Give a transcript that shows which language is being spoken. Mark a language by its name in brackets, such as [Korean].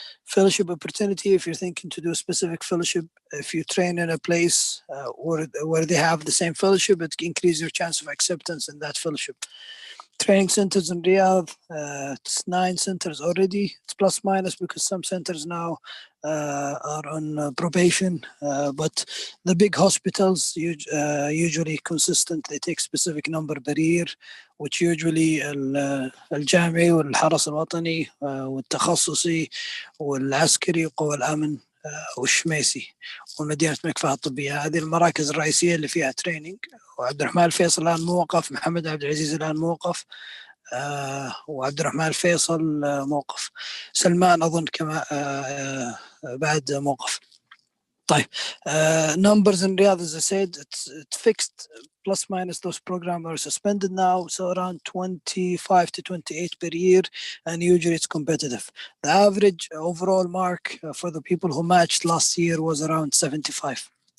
[English] Fellowship opportunity, if you're thinking to do a specific fellowship, if you train in a place where they have the same fellowship, it increases your chance of acceptance in that fellowship. Training centers in Riyadh, it's 9 centers already. It's plus minus because some centers now are on probation, but the big hospitals usually consistent. They take specific number per year, which usually [Arabic] الجامعي والحرس الوطني والتخصصي والعسكري وقوى الأمن والشميسي ومدينة مكفأة الطبية. هذه المراكز الرئيسية اللي فيها تريننج. وعبد الرحمن الفيصل الآن موقف، محمد عبد العزيز الآن موقف، وعبد الرحمن الفيصل موقف، سلمان أظن كما بعد موقف. طيب, [English] numbers in Riyadh, as I said, it's fixed, plus minus. Those programs are suspended now, so around 25 to 28 per year, and usually it's competitive. The average overall mark for the people who matched last year was around 75.